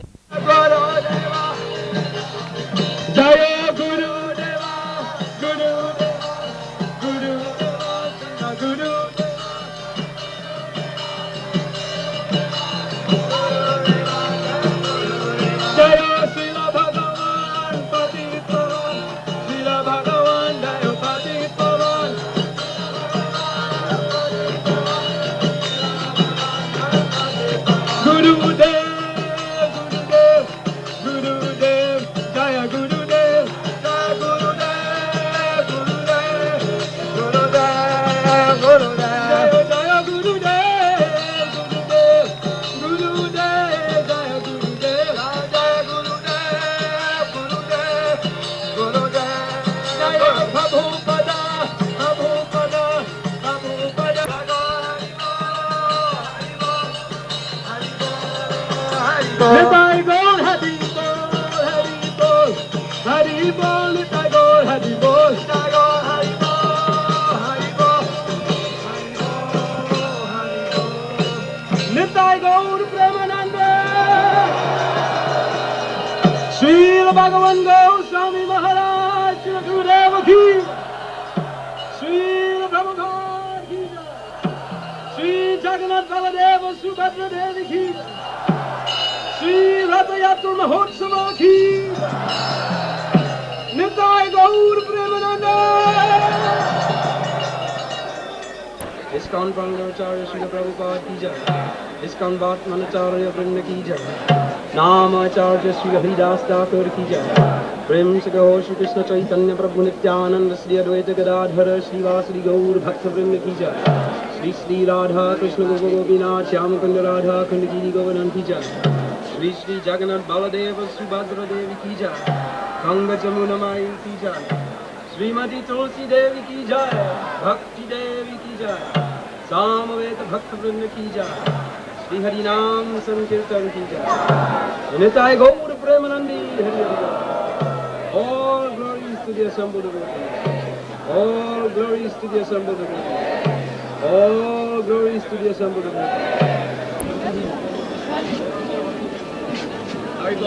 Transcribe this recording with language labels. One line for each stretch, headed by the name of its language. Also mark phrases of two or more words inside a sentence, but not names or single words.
Hindi: Gurudeva, Jaya Gurudeva, Gurudeva, Gurudeva, Gurudeva. Jaya Srila Bhagavan, Patit Pavan, Srila Bhagavan, Jaya Patit Pavan. Gurudev, Gurudev, Gurudev, Jaya Gurudev, Jaya Gurudev, Gurudev, Gurudev, Gurudev, Jaya Gurudev, Gurudev, Gurudev, Jaya Gurudev, Jaya Gurudev, Gurudev, Gurudev, Jaya Prabhupada, Prabhupada, Prabhupada. निताई गौर हरि बोल, हरि बोल, हरि बोल, निताई गौर हरि बोल, निताई गौर हरि बोल, हरि बोल, हरि बोल, हरि बोल. Nitai Gaur Premanande, श्रील भगवान गोस्वामी महाराज, श्रील गुरुदेव की, श्रील प्रभुपाद की, श्री जगन्नाथ बलदेव सुभद्रा देवी की, श्री रथयात्रा महोत्सव की, निताई गौर प्रेमानंदे. इस्कॉन प्राणाचार्य श्रील प्रभुपाद की जय, इस्कॉन भटमनाचार्य वृंद की जय, नामाचार्य श्रील हरिदास ठाकुर की जय, प्रेम से कहो श्री कृष्ण चैतन्य प्रभु नित्यानंद श्री अद्वैत गदाधर श्रीवासुदेव गौर भक्त वृंद की जय। श्री श्री राधा कृष्ण गोपीनाथ श्याम कुंज राधा खंड गिरी गोवर्धन की जय। श्री श्री जगन्नाथ बलदेव सुभद्र देवी की जय। गंगा जमुना माई की जय। श्रीमती तुलसी देवी की जय। भक्ति देवी की जय। सामवेद भक्त वृंद की जय। श्री हरि नाम संकीर्तन की जय। निताय गौर प्रेमानंदी हरि हरि।
English: All glories to the assembled devotees. All glories to the assembled devotees. All glories to the assembled devotees. There you go.